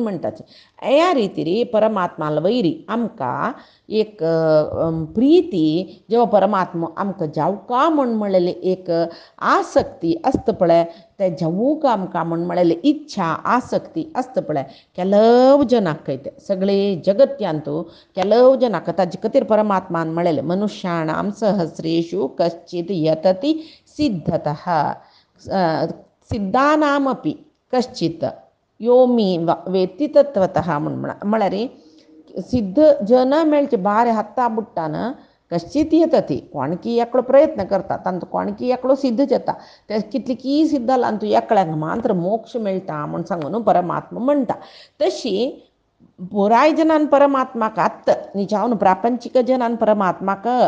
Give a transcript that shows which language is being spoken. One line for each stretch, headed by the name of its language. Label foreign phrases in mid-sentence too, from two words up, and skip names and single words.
Konkani: म्हणटाची ह्या रितीरी परमात्माल वयरी आमकां एक प्रिती जेव्हा परमात्मा आमकां जावका म्हूण म्हणलेली एक आसक्ती आसता पळय ते जेवूंक आमकां म्हूण म्हणलेली इच्छा आसक्ती आसता पळय केलव जनाक कळटा सगळे जगत्यांतू केलव जनाक ताजे खातीर परमात्मान म्हणलेलें
Sanskrit: मनुष्याणां सहस्रेषु कश्चित् यतति सिद्धतः सिद्धानामपि कश्चित् यो मी वेत्ति तत्वतः
Konkani: म्हळ्यार सिद्ध जन मेळचे बारे हत्ता बुट्टान कश्चित येतती कोणकी एकलो प्रयत्न करता तांचो कोणकी एकलो सिद्ध जाता ते कितली की सिद्ध जालां तूं एकल्यांक मात्र मोक्ष मेळटा म्हूण सांगून परमात्मा म्हणटा तशी पुराय जनान परमात्माक आत्त निजावन प्रापंचीक जनान परमात्माक